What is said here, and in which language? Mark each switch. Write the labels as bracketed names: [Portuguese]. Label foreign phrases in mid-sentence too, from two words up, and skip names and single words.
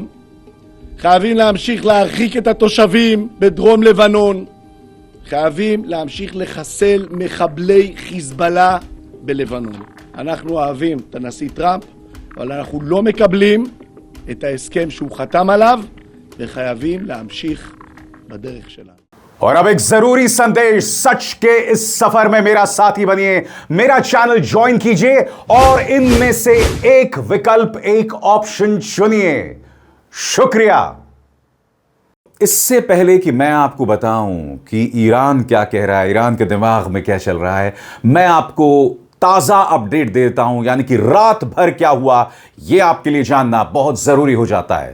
[Hebrew] חייבים להמשיך להרחיק את התושבים בדרום לבנון. חייבים להמשיך לחסל מחבלי חיזבאללה בלבנון. אנחנו אוהבים את הנשיא טראמפ, אבל אנחנו לא מקבלים את ההסכם שהוא חתם עליו, וחייבים להמשיך बदरिख चला। [Hindi] और अब एक जरूरी संदेश, सच के इस सफर में मेरा साथी बनिए, मेरा चैनल ज्वाइन कीजिए और इनमें से एक विकल्प, एक ऑप्शन चुनिए। शुक्रिया। इससे पहले कि मैं आपको बताऊं कि ईरान क्या कह रहा है, ईरान के दिमाग में क्या चल रहा है, मैं आपको ताजा अपडेट देता हूं, यानी कि रात भर क्या हुआ यह आपके लिए जानना बहुत जरूरी हो जाता है।